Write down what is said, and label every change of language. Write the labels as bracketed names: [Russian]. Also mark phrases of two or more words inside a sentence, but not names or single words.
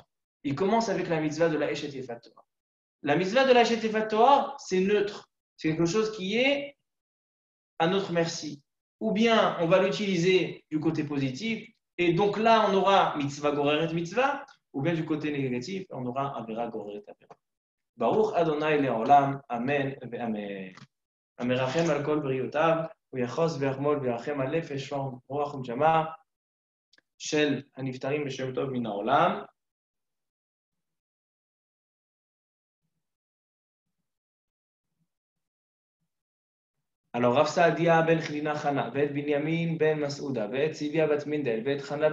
[French] Il commence avec la mitzvah de la [Hebrew] אשת יפת תואר. [French] La mitzvah de la [Hebrew] אשת יפת תואר, [French] c'est neutre. C'est quelque chose qui est à notre merci. Ou bien on va l'utiliser du côté positif, et donc là on aura [Hebrew] מצוה גוררת מצוה, [French] ou bien du côté négatif, on aura [Hebrew] עבירה גוררת עבירה. ברוך אדוני לעולם, אמן ואמן. המרחם על כל בריאותיו, הוא יחוס ויחמול וירחם על נפש רוח ונשמה של הנפטרים בשם טוב מן העולם. Alors Rav Saadia ben Chlina Chana, ואת בנימין בן מסעודה, ואת ציביה בת מינדל, ואת חנה